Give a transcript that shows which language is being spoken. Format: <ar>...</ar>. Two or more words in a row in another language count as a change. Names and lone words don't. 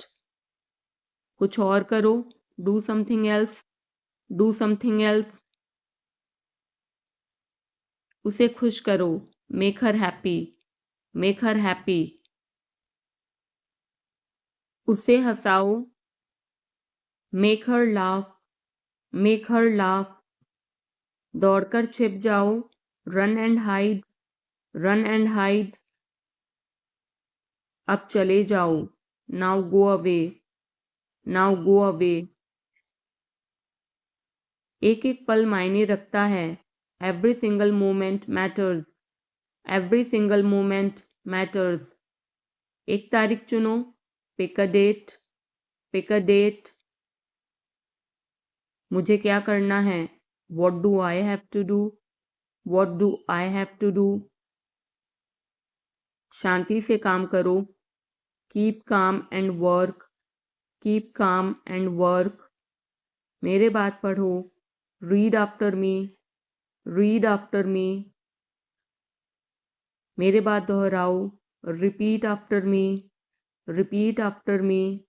<hi>कुछ और करो.</hi> <en>Do something else. Do something else.</en> <hi>उसे खुश करो.</hi> <en>Make her happy. Make her happy.</en> <hi>उसे हंसाओ.</hi> <en>Make her laugh. Make her laugh.</en> <hi>दौड़कर छिप जाओ.</hi> <en>Run and hide. Run and hide.</en> <hi>अब चले जाओ.</hi> <en>Now go away. Now go away.</en> <hi>एक एक पल मायने रखता है.</hi> <en>Every single moment matters. Every single moment matters.</en> <hi>एक तारीख चुनो,</hi> <en>pick a date, pick a date.</en> <hi>मुझे क्या करना है,</hi> <en>what do I have to do, what do I have to do.</en> <hi>शांति से काम करो,</hi> <en>keep calm and work, keep calm and work.</en> <hi>मेरे बात पढ़ो,</hi> <en>read after me, read after me.</en> <hi>मेरे बात दोहराओ,</hi> <en>repeat after me, repeat after me.</en>